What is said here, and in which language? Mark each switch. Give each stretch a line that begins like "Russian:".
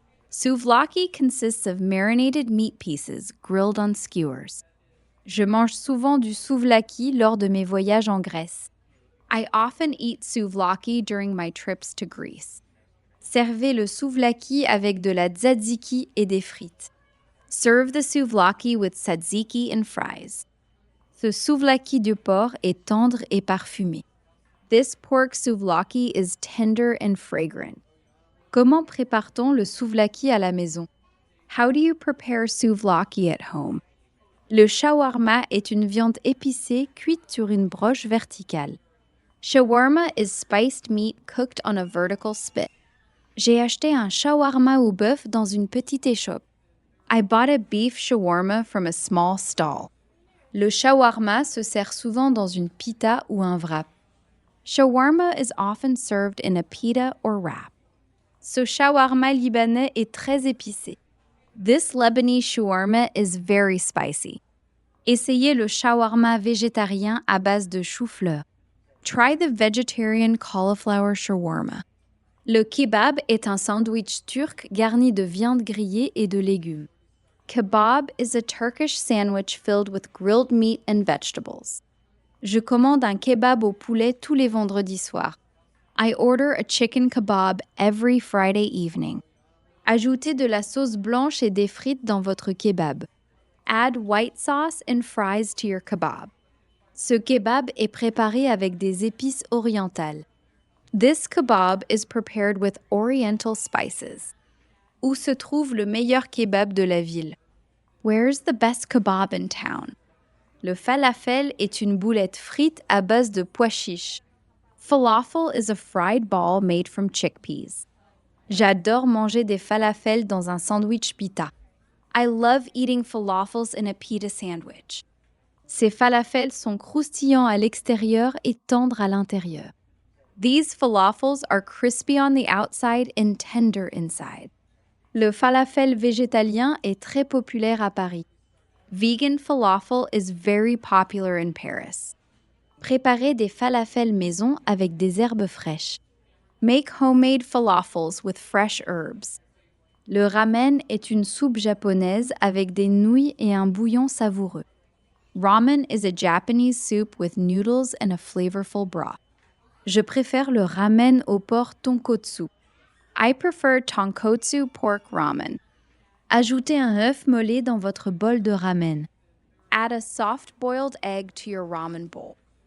English: Souvlaki consists of marinated meat pieces grilled on skewers.
French: Je mange souvent du souvlaki lors de mes voyages en Grèce.
English: I often eat souvlaki during my trips to Greece.
French: Servez le souvlaki avec de la tzatziki et des frites.
English: Serve the souvlaki with tzatziki and fries.
French: Ce souvlaki de porc est tendre et parfumé.
English: This pork souvlaki is tender and fragrant.
French: Comment prépare-t-on le souvlaki à la maison?
English: How do you prepare souvlaki at home?
French: Le shawarma est une viande épicée cuite sur une broche verticale.
English: Shawarma is spiced meat cooked on a vertical spit.
French: J'ai acheté un shawarma au bœuf dans une petite échoppe.
English: I bought a beef shawarma from a small stall.
French: Le shawarma se sert souvent dans une pita ou un wrap.
English: Shawarma is often served in a pita or wrap.
French: Ce shawarma libanais est très épicé.
English: This Lebanese shawarma is very spicy.
French: Essayez le shawarma végétarien à base de chou-fleur.
English: Try the vegetarian cauliflower shawarma.
French: Le kebab est un sandwich turc garni de viande grillée et de légumes.
English: Kebab is a Turkish sandwich filled with grilled meat and vegetables.
French: Je commande un kebab au poulet tous les vendredis soirs.
English: I order a chicken kebab every Friday evening.
French: Ajoutez de la sauce blanche et des frites dans votre kebab.
English: Add white sauce and fries to your kebab.
French: Ce kebab est préparé avec des épices orientales.
English: This kebab is prepared with oriental spices.
French: Où se trouve le meilleur kebab de la ville?
English: Where's the best kebab in town?
French: Le falafel est une boulette frite à base de pois chiches.
English: Falafel is a fried ball made from chickpeas.
French: J'adore manger des falafels dans un sandwich pita.
English: I love eating falafels in a pita sandwich.
French: Ces falafels sont croustillants à l'extérieur et tendres à l'intérieur.
English: These falafels are crispy on the outside and tender inside.
French: Le falafel végétalien est très populaire à Paris.
English: Vegan falafel is very popular in Paris.
French: Préparez des falafels maison avec des herbes fraîches.
English: Make homemade falafels with fresh herbs.
French: Le ramen est une soupe japonaise avec des nouilles et un bouillon savoureux.
English: Ramen is a Japanese soup with noodles and a flavorful broth.
French: Je préfère le ramen au porc tonkotsu.
English: I prefer tonkotsu pork ramen.
French: Ajoutez un œuf mollet dans votre bol de ramen.
English: Add a soft-boiled egg to your ramen bowl.